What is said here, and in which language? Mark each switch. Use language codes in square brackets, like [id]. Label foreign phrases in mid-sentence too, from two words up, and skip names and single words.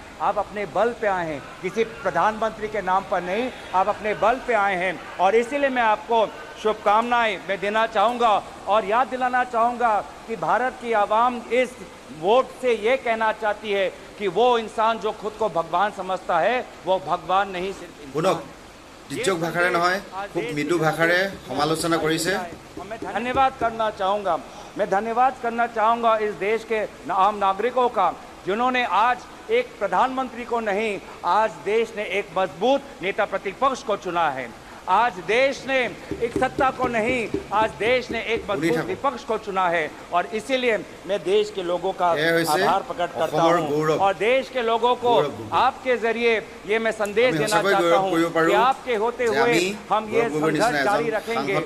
[hi] आप अपने बल पे आए हैं, किसी प्रधानमंत्री के नाम पर नहीं, आप अपने बल पे आए हैं, और इसीलिए मैं आपको शुभकामनाएं मैं देना चाहूँगा और याद दिलाना चाहूँगा कि भारत की आवाम इस वोट से ये कहना चाहती है कि वो इंसान जो खुद को भगवान समझता है वो भगवान नहीं, सिर्फ [as] তীৰ্যক ভাষাৰে নহয়, খুব মৃদু ভাষাৰে সমালোচনা কৰিছে। [hi] मैं धन्यवाद करना चाहूँगा इस देश के आम नागरिकों का, जिन्होंने आज एक प्रधानमंत्री को नहीं, आज देश ने एक मजबूत नेता प्रतिपक्ष को चुना है। आज देश ने एक सत्ता को नहीं, आज देश ने एक मजबूत विपक्ष को चुना है, और इसीलिए मैं देश के लोगों का आभार प्रकट करता हूँ और देश के लोगों को आपके जरिए ये मैं संदेश देना चाहता हूँ कि आपके होते हुए हम ये संघर्ष जारी रखेंगे।